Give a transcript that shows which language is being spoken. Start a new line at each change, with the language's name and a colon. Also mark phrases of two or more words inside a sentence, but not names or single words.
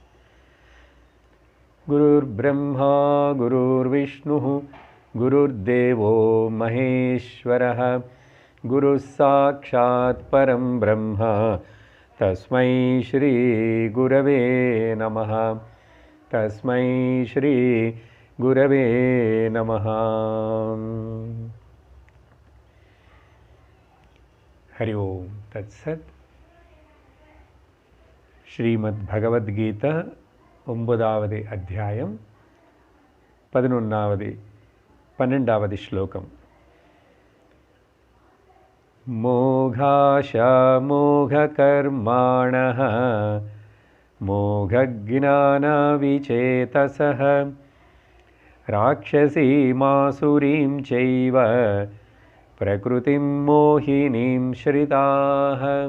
Sanskrit: गुरुर्ब्रह्मा गुरुर्विष्णुः गुरुर्देवो महेश्वरः गुरुः साक्षात् परं ब्रह्म तस्मै श्री गुरवे नमः। तस्मै श्री गुरवे नमः। हरि ओम तत्सत्।
Tamil: श्रीमद्भगवद्गीता 9வது அத்தியாயம் 12வது ஸ்லோகம்.
Sanskrit: मोघाशा मोघकर्माणो मोघज्ञाना विचेतसः राक्षसीमासुरीं चैव प्रकृतिं मोहिनीं श्रिताः.